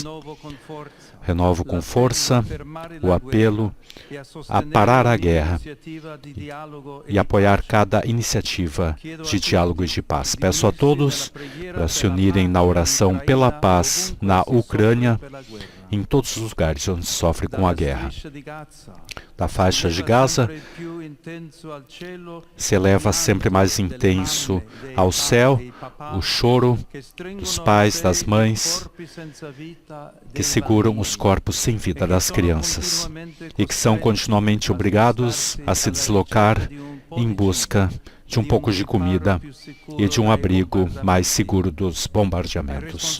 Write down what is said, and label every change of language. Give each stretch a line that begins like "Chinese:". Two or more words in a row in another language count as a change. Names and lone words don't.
Portuguese: Renovo com força o apelo a parar a guerra e apoiar cada iniciativa de diálogo e de paz. Peço a todos para se unirem na oração pela paz na Ucrânia em todos os lugares onde sofre com a guerra.
Italian: Striscia di Gaza.
Portuguese: Da faixa de Gaza
Italian: Sempre più intenso al cielo,
Portuguese: se eleva sempre mais intenso ao céu o choro dos pais, das mães, que seguram os corpos sem vida das crianças e que são continuamente obrigados a se deslocar em busca de um pouco de comida e de um abrigo mais seguro dos bombardeamentos.